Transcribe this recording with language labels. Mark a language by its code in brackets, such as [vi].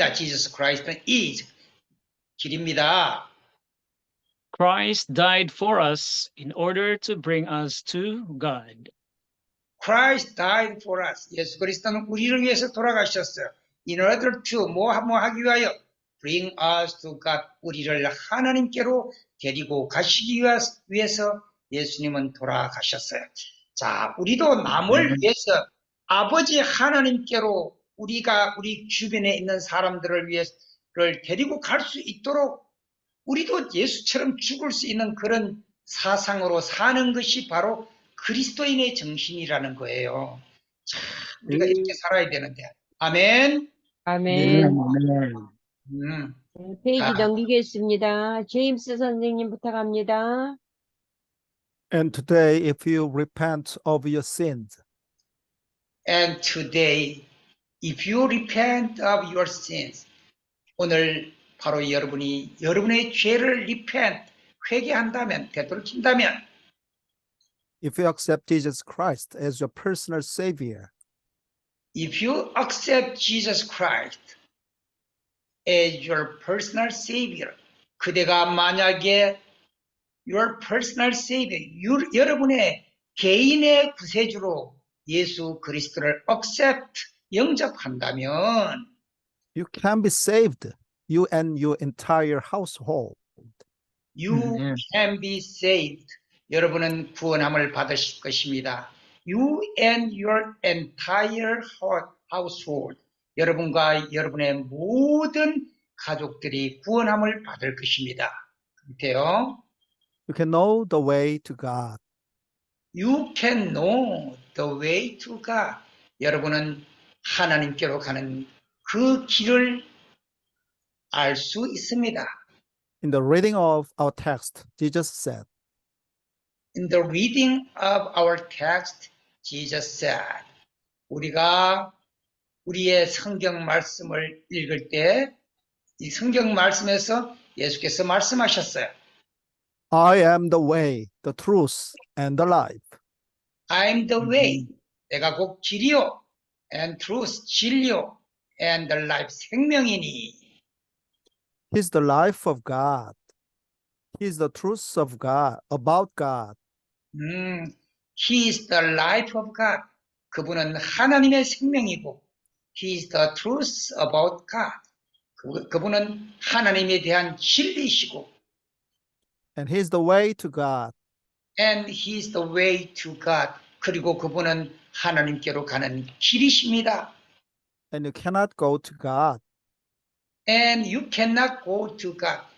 [en] Jesus Christ is [ko] 길입니다. [en] Christ died for us in order to bring us to God. Christ died for us. [ko] 예수 그리스도는 우리를 위해서 돌아가셨어요. [en] In order to [ko] 뭐 하기 위하여 [en] bring us to God. [ko] 우리를 하나님께로 데리고 가시기 위해서 예수님은 돌아가셨어요. 자, 우리도 남을 위해서 아버지 하나님께로 우리가 우리 주변에 있는 사람들을 위해서를 데리고 갈 수 있도록 우리도 예수처럼 죽을 수 있는 그런 사상으로 사는 것이 바로 그리스도인의 정신이라는 거예요. 자, 우리가 이렇게 살아야 되는데. 아멘. 아멘. [en] Amen. [ko] 페이지 아. 넘기겠습니다. 제임스 선생님 부탁합니다. [en] And today, if you repent of your sins, And today, if you repent of your sins, [ko] 오늘 바로 여러분의 죄를 [en] repent, [ko] 회개한다면, 되돌이킨다면, [en] if you accept Jesus Christ as your personal Savior, if you accept Jesus Christ as your personal savior. [ko] 그대가 만약에 [en] your personal savior, [ko] 여러분의 개인의 구세주로 예수 그리스도를 [en] accept, [ko] 영접한다면 [en] you can be saved, you and your entire household. you Amen. can be saved. [ko] 여러분은 구원함을 받으실 것입니다. [en] You and your entire household. [ko] 여러분과 여러분의 모든 가족들이 구원함을 받을 것입니다. 그렇대요. [en] You can know the way to God. You can know the way to God. [ko] 여러분은 하나님께로 가는 그 길을 알 수 있습니다. [en] In the reading of our text, Jesus said, In the reading of our text, Jesus said, [ko] 우리가 우리의 성경 말씀을 읽을 때 이 성경 말씀에서 예수께서 말씀하셨어요. [en] I am the way, the truth, and the life. I'm the way. [ko] 내가 곧 길이요. [en] And truth, [ko] 진리요. [en] And the life, [ko] 생명이니. [en] He's the life of God. He's the truth of God, about God. He is the life of God. [ko] 그분은 하나님의 생명이고 [en] He is the truth about God. [ko] 그분은 하나님에 대한 진리이시고 [en] And He's the way to God. And He is the way to God. [ko] 그리고 그분은 하나님께로 가는 길이십니다. [en] And you cannot go to God And you cannot go to God.